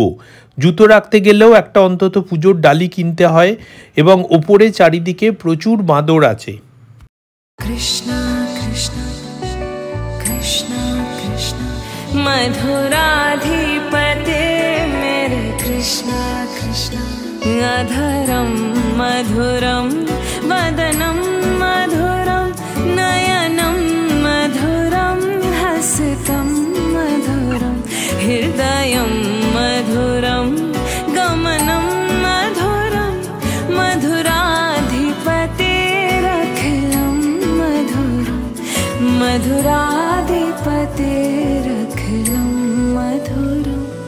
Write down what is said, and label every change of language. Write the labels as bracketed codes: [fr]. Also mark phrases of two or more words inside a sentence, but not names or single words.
[bn] জুতো রাখতে গেলেও একটা অন্তত পুজোর ডালি কিনতে হয়, এবং ওপরে চারিদিকে প্রচুর বাঁদর আছে। [sa] কৃষ্ণ কৃষ্ণ কৃষ্ণ কৃষ্ণ মধুরাধিপতে মেরে কৃষ্ণ কৃষ্ণ অধরম মধুরম বদনম মধুরম নয়নম মধুরম হসিতম মধুরম হৃদয়ম মধুরম গমনম মধুরম মধুরাধিপতে রখিলম মধুরম মধুরাধিপতে রখিলম মধুরম।